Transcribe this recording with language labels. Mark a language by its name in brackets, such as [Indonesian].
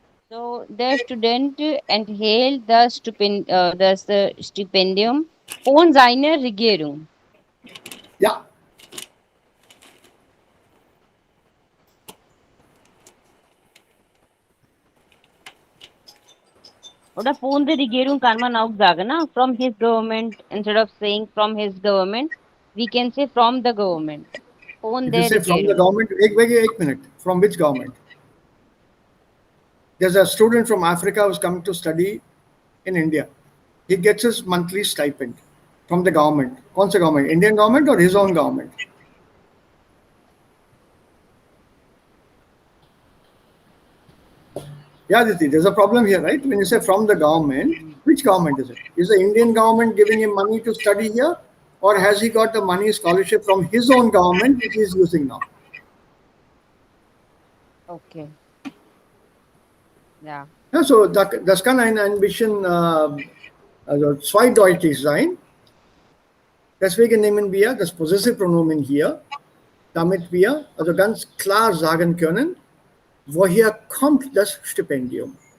[English] So the student [German] enthält das Stipendium von seiner Regierung. Ja. Oder von der Regierung kann man auch sagen, na? [English] From his government. Instead of saying from his government, we can say from the government. [German] Von [English] If [German] der [English] you say from the [German] Regierung. [English] government, एक minute. From which government? There's a student from Africa who's coming to study in India. He gets his monthly stipend from the government. [Hindi] कौन सा government? [English] Indian government or his own government? Yeah, Aditi, there's a problem here, right? When you say from the government, which government is it? Is the Indian government giving him money to study here? Or has he got the money scholarship from his own government, which he is using now? Okay. Ja. [German] Ja, so das kann ein bisschen also zweideutig sein. Deswegen nehmen wir das Possessive Pronomen hier, damit wir also ganz klar sagen können, woher kommt das Stipendium.